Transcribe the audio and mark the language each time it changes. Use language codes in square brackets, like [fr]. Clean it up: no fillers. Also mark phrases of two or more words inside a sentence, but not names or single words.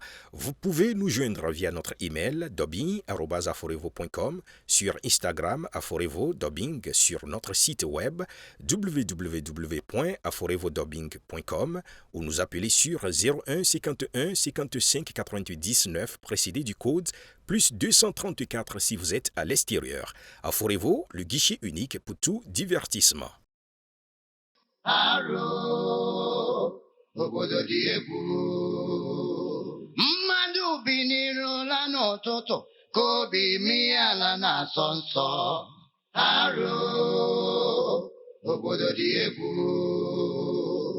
[fr] Vous pouvez nous joindre via notre email dubbing@aforevo.com, sur Instagram Aforevo Dubbing, sur notre site web www.aforevodubbing.com ou nous appeler sur 01 51 55 98 9 précédé du code plus 234 si vous êtes à l'extérieur. Aforevo, le guichet unique pour tout divertissement. [ig] Aro, obodo dị egwu. Mmadụ bi n'ịrụla n'ụtụtụ ka obi mee ala na-asọ nsọ. Aro, obodo dị egwu.